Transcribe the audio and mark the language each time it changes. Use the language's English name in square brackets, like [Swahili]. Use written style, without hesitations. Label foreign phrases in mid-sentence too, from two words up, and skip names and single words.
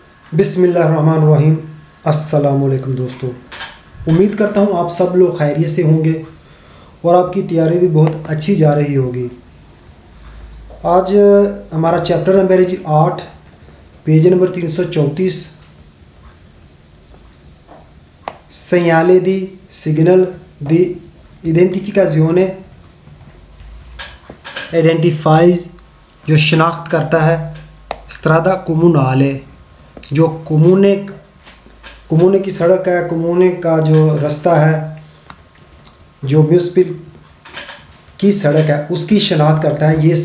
[Hindi] बिस्मिल्लाहिर्रहमानिर्रहीम। [Arabic] السلام عليكم [Hindi] दोस्तों, उम्मीद करता हूँ आप सब लोग खैरियत से होंगे और आपकी तैयारी भी बहुत अच्छी जा रही होगी। आज हमारा चैप्टर नंबर है जी 8, पेज नंबर 334। [Italian] segnale di signal di identificazione [Hindi] आइडेंटिफाइज जो शनाख्त करता है, [Italian] strada comunale [Hindi] जो कोमूने की सड़क है, कोमूने का जो रास्ता है, जो म्यूनिसिपल की सड़क है उसकी शनाख्त करता है